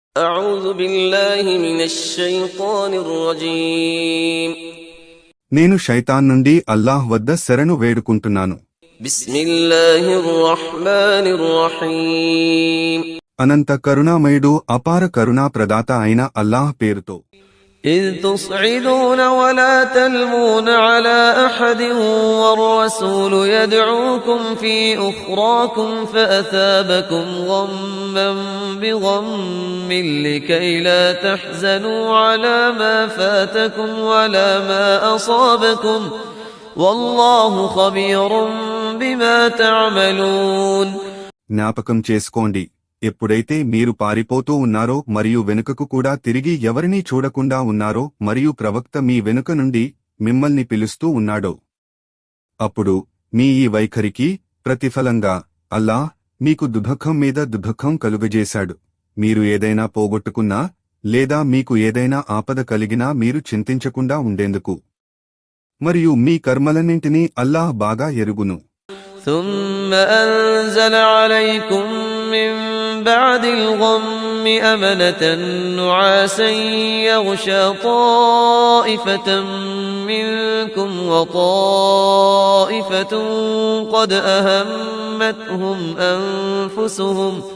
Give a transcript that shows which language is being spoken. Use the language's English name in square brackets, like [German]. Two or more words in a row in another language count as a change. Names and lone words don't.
[Arabic] أعوذ بالله من الشيطان الرجيم [Telugu] నేను శైతాన్ నుండి అల్లాహ్ వద్ద శరణు వేడుకుంటున్నాను. [Arabic] بسم الله الرحمن الرحيم [Telugu] అనంత కరుణామయుడు అపార కరుణా ప్రదాత అయిన అల్లాహ్ పేరుతో. [Arabic] إذ تصعدون ولا تلمون على أحد والرسول يدعوكم في أخراكم فأثابكم غما بغم لكي لا تحزنوا على ما فاتكم ولا ما أصابكم والله خبير بما تعملون. [Telugu] జ్ఞాపకం చేసుకోండి, ఎప్పుడైతే మీరు పారిపోతూ ఉన్నారో మరియు వెనుకకు కూడా తిరిగి ఎవరినీ చూడకుండా ఉన్నారో మరియు ప్రవక్త మీ వెనుక నుండి మిమ్మల్ని పిలుస్తూ ఉన్నాడో, అప్పుడు మీ ఈ వైఖరికి ప్రతిఫలంగా అల్లాహ్ మీకు దుఃఖం మీద దుఃఖం కలుగజేశాడు. మీరు ఏదైనా పోగొట్టుకున్నా లేదా మీకు ఏదైనా ఆపద కలిగినా మీరు చింతించకుండా ఉండేందుకు. మరియు మీ కర్మలన్నింటినీ అల్లాహ్ బాగా ఎరుగును. [Arabic] ثم أنزل عليكم من بعد الغم أمنة نعاسا يغشى طائفة منكم وطائفة قد أهمتهم أنفسهم